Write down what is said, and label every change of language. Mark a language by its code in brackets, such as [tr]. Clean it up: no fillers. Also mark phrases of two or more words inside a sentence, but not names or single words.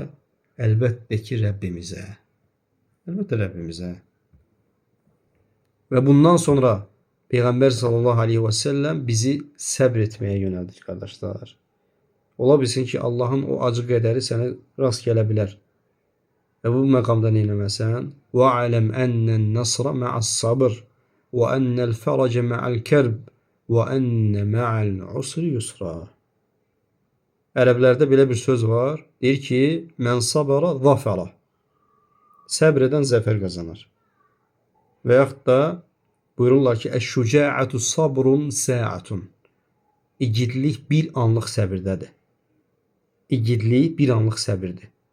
[az] Əlbəttə ki, Rəbbimizə. Əlbəttə Rəbbimizə. Və bundan sonra Peyğəmbər [ar] صلى الله عليه وسلم [az] bizi səbr etməyə yönəldik qardaşlar. Ola bilsin ki, Allahın o acı qədəri sənə rast gələ bilər. Və bu məqamda nə eləməsən? [ar] وَعَلَمْ أَنَّ النَّصْرَ مَعَ الصَّبْرِ وَأَنَّ الْفَرَجَ مَعَ الْكَرْبِ وَأَنَّ مَعَ الْعُسْرِ يُسْرًا. [az] Ərəblərdə belə bir söz var. Deyir ki, [ar] من صبر ظفر. [az] Səbr edən zəfər qazanır. Və yaxud da buyururlar ki, [ar] "الشجاعة صبر ساعة." [az] İgidlik bir anlıq səbirdədir. İgidlik bir anlıq səbirdir.